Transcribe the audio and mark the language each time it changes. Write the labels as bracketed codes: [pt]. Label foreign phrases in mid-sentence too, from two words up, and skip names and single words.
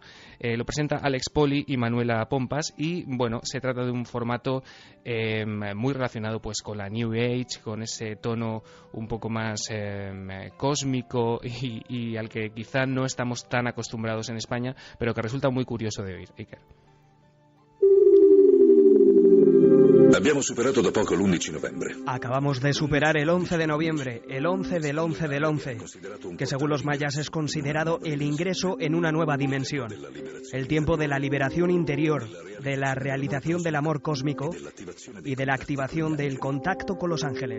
[es] Lo presenta Alex Poli y Manuela Pompas, y bueno, se trata de un formato muy relacionado pues con la New Age, con ese tono un poco más cósmico y al que quizá no estamos tan acostumbrados en España, pero que resulta muy curioso de oír. Iker. [it] L'abbiamo superato da poco l'11 novembre. [es] Acabamos de superar el 11 de noviembre, el 11 del 11 del 11, que según los mayas es considerado el ingreso en una nueva dimensión. El tiempo de la liberación interior, de la realización del amor cósmico y de la activación del contacto con los ángeles.